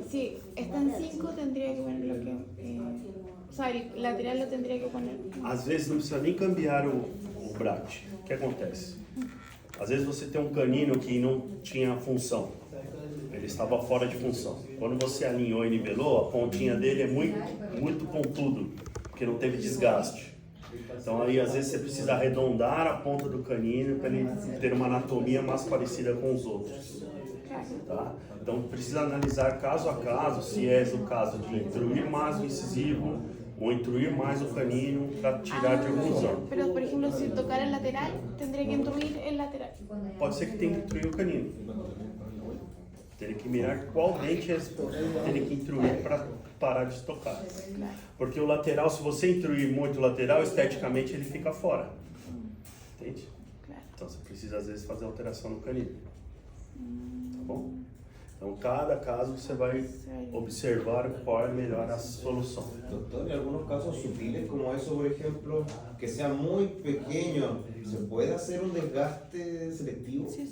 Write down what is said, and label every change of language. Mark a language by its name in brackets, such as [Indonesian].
[Spanish] Si está en 5, tendría que poner lo que... o sea, el lateral lo tendría que poner... [Portuguese] Às vezes não precisa nem cambiar o bracket. O que acontece? Às vezes você tem um canino que não tinha função. Ele estava fora de função. Quando você alinhou e nivelou, a pontinha dele é muito pontudo, porque não teve desgaste. Então aí às vezes você precisa arredondar a ponta do canino para ele ter uma anatomia mais parecida com os outros. Tá? Então precisa analisar caso a caso se é o caso de intruir mais o incisivo ou intruir mais o canino para tirar de oclusão. [Spanish] Pero, por ejemplo, si tocar el lateral, tendría que intruir el lateral. [Portuguese] Pode ser que tenha que intruir o canino. Teria que mirar qual dente teria que intruir para parar de tocar. Porque o lateral, se você intruir muito o lateral, esteticamente ele fica fora. Entende? Então você precisa às vezes fazer alteração no canino. Tá bom? Então cada caso você vai observar qual é melhor a solução. [Spanish] Doctor, en algunos casos sutiles como eso, por ejemplo, que sea muy pequeño, ¿se puede hacer un desgaste selectivo?